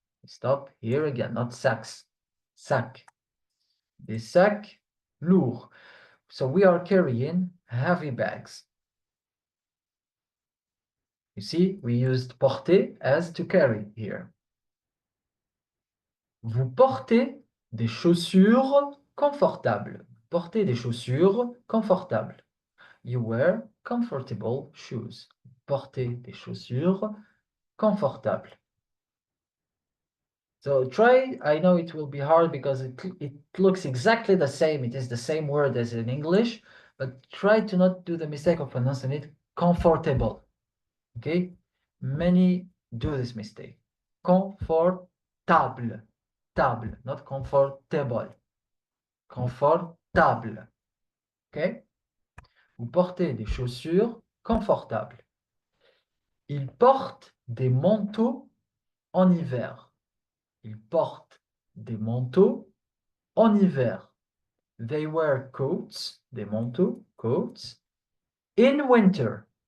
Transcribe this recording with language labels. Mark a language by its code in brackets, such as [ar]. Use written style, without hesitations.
[en] We stop here again, not sacs. Sac. [fr] Des sacs lourds. [en] So we are carrying heavy bags. You see, we used porter as to carry here. [fr] Vous portez des chaussures confortables. Portez des chaussures confortables. [en] You wear comfortable shoes. [fr] Portez des chaussures confortables. [en] So try, I know it will be hard because it looks exactly the same. It is the same word as in English, but try to not do the mistake of pronouncing it comfortable. Okay? Many do this mistake. Comfortable. Table, not comfortable. Confortable. Okay? [fr] Vous portez des chaussures confortables. Ils portent des manteaux en hiver. Ils portent des manteaux en hiver. [en] They wear coats, [fr] des manteaux, [en] coats, in winter.